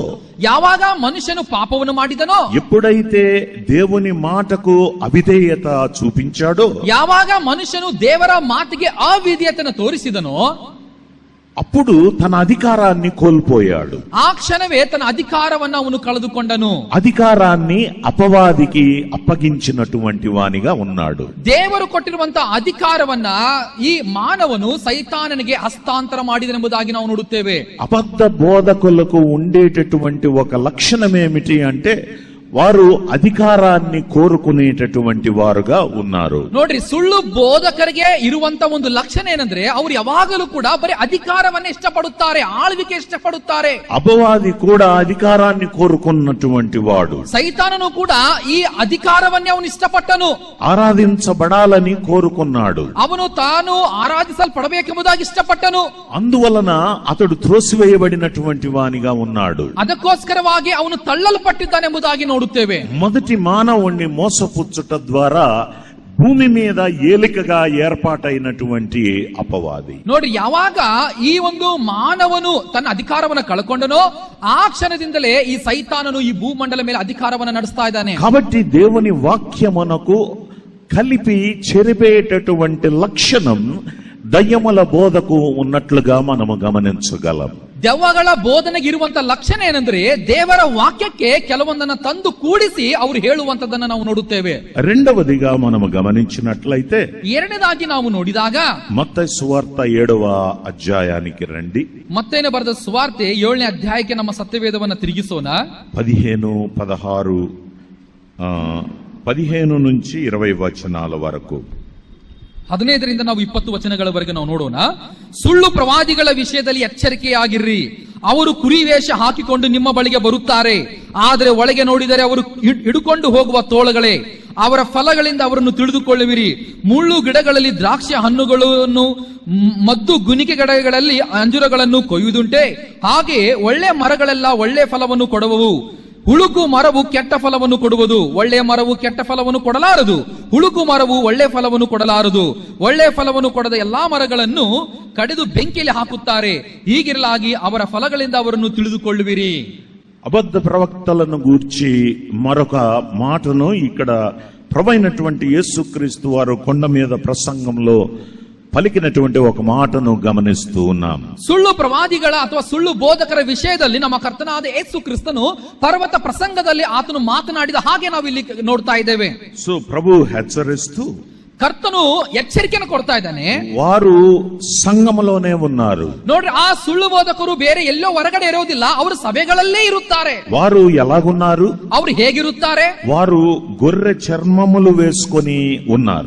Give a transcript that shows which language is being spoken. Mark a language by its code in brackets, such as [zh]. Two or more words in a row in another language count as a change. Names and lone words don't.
[kn] ಯಾವಾಗ ಮನುಷ್ಯನು ಪಾಪವನ್ನು ಮಾಡಿದನೋ, [te] ఎప్పుడైతే దేవుని మాటకు అవిధేయత చూపించాడో, [kn] ಯಾವಾಗ ಮನುಷ್ಯನು ದೇವರ ಮಾತಿಗೆ ಅವಿಧೇಯತೆಯನ್ನು ತೋರಿಸಿದನೋ, [te] అప్పుడు తన అధికారాన్ని కోల్పోయాడు. [kn] ಆ ಕ್ಷಣವೇ ತನ್ನ ಅಧಿಕಾರವನ್ನ ಅವನು ಕಳೆದುಕೊಂಡನು. [te] అధికారాన్ని అపవాదికి అప్పగించినటువంటి వానిగా ఉన్నాడు. [kn] ದೇವರು ಕೊಟ್ಟಿರುವಂತಹ ಅಧಿಕಾರವನ್ನ ಈ ಮಾನವನು ಸೈತಾನನಿಗೆ ಹಸ್ತಾಂತರ ಮಾಡಿದನೆಂಬುದಾಗಿ ನಾವು ನೋಡುತ್ತೇವೆ. [te] అబద్ధ బోధకులకు ఉండేటటువంటి ఒక లక్షణం ఏమిటి అంటే వారు అధికారాన్ని కోరుకునేటటువంటి వారుగా ఉన్నారు. [kn] ನೋಡ್ರಿ, ಸುಳ್ಳು ಬೋಧಕರಿಗೆ ಇರುವಂತ ಒಂದು ಲಕ್ಷಣ ಏನಂದ್ರೆ ಅವರು ಯಾವಾಗಲೂ ಕೂಡ ಬರೀ ಅಧಿಕಾರವನ್ನೇ ಇಷ್ಟಪಡುತ್ತಾರೆ, ಆಳ್ವಿಕೆ ಇಷ್ಟಪಡುತ್ತಾರೆ. [te] అపవాది కూడా అధికారాన్ని కోరుకున్నటువంటి వాడు. [kn] ಸೈತಾನನು ಕೂಡ ಈ ಅಧಿಕಾರವನ್ನೇ ಅವನು ಇಷ್ಟಪಟ್ಟನು, [te] ఆరాధించబడాలని కోరుకున్నాడు. [kn] ಅವನು ತಾನು ಆರಾಧಿಸಲ್ಪಡಬೇಕೆಂಬುದಾಗಿ ಇಷ್ಟಪಟ್ಟನು. [te] అందువలన అతడు త్రోసివేయబడినటువంటి వానిగా ఉన్నాడు. [kn] ಅದಕ್ಕೋಸ್ಕರವಾಗಿ ಅವನು ತಳ್ಳಲ್ಪಟ್ಟಿದ್ದಾನೆಂಬುದಾಗಿ ನೋಡುತ್ತೇವೆ. [te] మొదటి మానవుణ్ణి మోసపుచ్చుట ద్వారా భూమి మీద ఏలికగా ఏర్పాటైనటువంటి అపవాది. [kn] ನೋಡಿ, ಯಾವಾಗ ಈ ಒಂದು ಮಾನವನು ತನ್ನ ಅಧಿಕಾರವನ್ನು ಕಳ್ಕೊಂಡನೋ ಆ ಕ್ಷಣದಿಂದಲೇ ಈ ಸೈತಾನನು ಈ ಭೂಮಂಡಲ ಮೇಲೆ ಅಧಿಕಾರವನ್ನು ನಡೆಸ್ತಾ ಇದ್ದಾನೆ. [te] కాబట్టి దేవుని వాక్యమునకు కలిపి చెరిపేటటువంటి లక్షణం దయ్యముల బోధకు ఉన్నట్లుగా మనము గమనించగలం. [kn] ದೆವ್ವಗಳ ಬೋಧನೆಗೆ ಇರುವಂತ ಲಕ್ಷಣ ಏನಂದ್ರೆ ದೇವರ ವಾಕ್ಯಕ್ಕೆ ಕೆಲವೊಂದನ್ನ ತಂದು ಕೂಡಿಸಿ ಅವರು ಹೇಳುವಂತದನ್ನ ನಾವು ನೋಡುತ್ತೇವೆ. [te] రెండవదిగా మనము గమనించినట్లయితే, [kn] ಎರಡನೇದಾಗಿ ನಾವು ನೋಡಿದಾಗ [te] మత్తయి సువార్త 7వ అధ్యాయానికి రండి. [kn] ಮತ್ತೇನೆ ಬರೆದ ಸುವಾರ್ತೆ 7ನೇ ಅಧ್ಯಾಯಕ್ಕೆ ನಮ್ಮ ಸತ್ಯವೇದವನ್ನ ತಿರುಗಿಸೋಣ. [te] 15 నుంచి 20 వచనాల వరకు. [kn] 15ರಿಂದ ನಾವು 20 ವಚನಗಳವರೆಗೆ ನಾವು ನೋಡೋಣ. ಸುಳ್ಳು ಪ್ರವಾದಿಗಳ ವಿಷಯದಲ್ಲಿ ಎಚ್ಚರಿಕೆಯಾಗಿರ್ರಿ. ಅವರು ಕುರಿ ವೇಷ ಹಾಕಿಕೊಂಡು ನಿಮ್ಮ ಬಳಿಗೆ ಬರುತ್ತಾರೆ, ಆದರೆ ಒಳಗೆ ನೋಡಿದರೆ ಅವರು ಹಿಡುಕೊಂಡು ಹೋಗುವ ತೋಳಗಳೇ. ಅವರ ಫಲಗಳಿಂದ ಅವರನ್ನು ತಿಳಿದುಕೊಳ್ಳುವಿರಿ. ಮುಳ್ಳು ಗಿಡಗಳಲ್ಲಿ ದ್ರಾಕ್ಷಿ ಹಣ್ಣುಗಳನ್ನು, ಮದ್ದು ಗುಣಿಕೆ ಗಿಡಗಳಲ್ಲಿ ಅಂಜೂರಗಳನ್ನು ಕೊಯ್ಯುವುದುಂಟೆ. ಹಾಗೆ ಒಳ್ಳೆ ಮರಗಳೆಲ್ಲ ಒಳ್ಳೆ ಫಲವನ್ನು ಕೊಡುವವು. ಹುಳುಕು ಮರವು ಕೆಟ್ಟ ಫಲವನ್ನು ಕೊಡುವುದು. ಒಳ್ಳೆ ಮರವು ಕೆಟ್ಟ ಫಲವನ್ನು ಕೊಡಲಾರದು. ಹುಳುಕು ಮರವು ಒಳ್ಳೆ ಫಲವನ್ನು ಕೊಡಲಾರದು. ಒಳ್ಳೆ ಫಲವನ್ನು ಕೊಡದ ಎಲ್ಲಾ ಮರಗಳನ್ನು ಕಡಿದು ಬೆಂಕಿಯಲ್ಲಿ ಹಾಕುತ್ತಾರೆ. ಹೀಗಿರಲಾಗಿ ಅವರ ಫಲಗಳಿಂದ ಅವರನ್ನು ತಿಳಿದುಕೊಳ್ಳುವಿರಿ. [te] అబద్ధ ప్రవక్తలను గూర్చి మరొక మాటను ఇక్కడ ప్రభువైనటువంటి యేసుక్రీస్తు వారు కొండ మీద ప్రసంగంలో పలికినటువంటి ఒక మాటను గమనిస్తూ ఉన్నాం. [kn] ಸುಳ್ಳು ಪ್ರವಾದಿಗಳ ಅಥವಾ ಸುಳ್ಳು ಬೋಧಕರ ವಿಷಯದಲ್ಲಿ ನಮ್ಮ ಕರ್ತನಾದ ಯೇಸು ಕ್ರಿಸ್ತನು ಪರ್ವತ ಪ್ರಸಂಗದಲ್ಲಿ ಆತನು ಮಾತನಾಡಿದ ಹಾಗೆ ನಾವು ಇಲ್ಲಿ ನೋಡ್ತಾ ಇದ್ದೇವೆ. [te] సో ప్రభు హెచ్చరిస్తూ [kn] ಕರ್ತನು ಎಚ್ಚರಿಕೆಯನ್ನು ಕೊಡ್ತಾ ಇದ್ದಾನೆ. [te] వారు సంఘములోనే ఉన్నారు. [kn] ನೋಡ್ರಿ, ಆ ಸುಳ್ಳು ಬೋಧಕರು ಬೇರೆ ಎಲ್ಲೋ ಹೊರಗಡೆ ಇರೋದಿಲ್ಲ, ಅವರು ಸಭೆಗಳಲ್ಲೇ ಇರುತ್ತಾರೆ. [te] వారు ఎలాగున్నారు? [kn] ಅವರು ಹೇಗಿರುತ್ತಾರೆ? [te] వారు గొర్రె చర్మములు వేసుకొని ఉన్నారు.